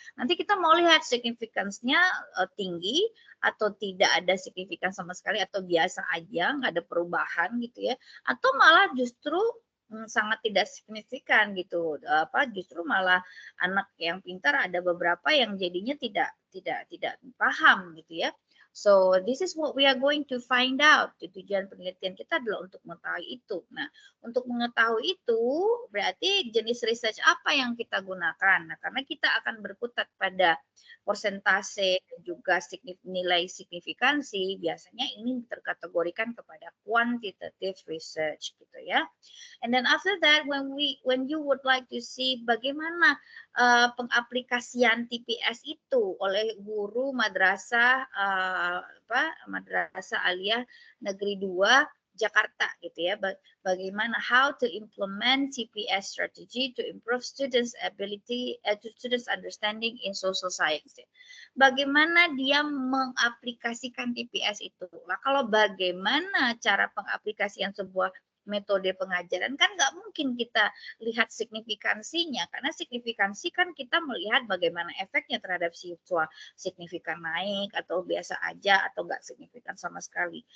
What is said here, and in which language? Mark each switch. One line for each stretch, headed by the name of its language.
Indonesian: Nanti kita mau lihat signifikansinya tinggi atau tidak ada signifikan sama sekali atau biasa aja, nggak ada perubahan gitu ya. Atau malah justru sangat tidak signifikan gitu, justru malah anak yang pintar ada beberapa yang jadinya tidak paham gitu ya.
English: So this is what we are going to find out.
Indonesian: Tujuan penelitian kita adalah untuk mengetahui itu. Nah, untuk mengetahui itu berarti jenis research apa yang kita gunakan. Nah, karena kita akan berkutat pada persentase dan juga nilai signifikansi, biasanya ini terkategorikan kepada quantitative research gitu ya.
English: And then after that, when you would like to see
Indonesian: bagaimana pengaplikasian TPS itu oleh guru madrasah Madrasah Aliyah Negeri 2 Jakarta gitu ya. Bagaimana
English: how to implement TPS strategy to improve students ability to students understanding in social science.
Indonesian: Bagaimana dia mengaplikasikan TPS itu. Nah, kalau bagaimana cara pengaplikasian sebuah metode pengajaran kan nggak mungkin kita lihat signifikansinya, karena signifikansi kan kita melihat bagaimana efeknya terhadap siswa, signifikan naik atau biasa aja atau nggak signifikan sama sekali.